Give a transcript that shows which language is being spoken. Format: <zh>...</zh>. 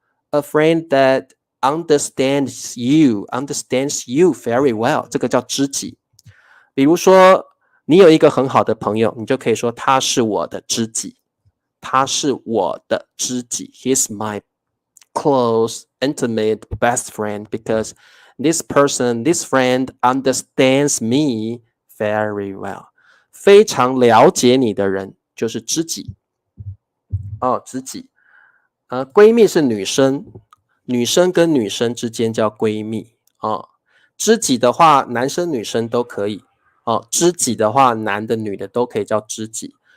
<en>A friend that understands you very well，</en> <zh>这个叫知己。比如说，你有一个很好的朋友，你就可以说他是我的知己，他是我的知己。</zh> <en>He's my close, intimate best friend because this friend understands me very well。</en> <zh>非常了解你的人就是知己。知己。闺蜜是女生，女生跟女生之间叫闺蜜。知己的话，男生女生都可以。知己的话，男的女的都可以叫知己。</zh>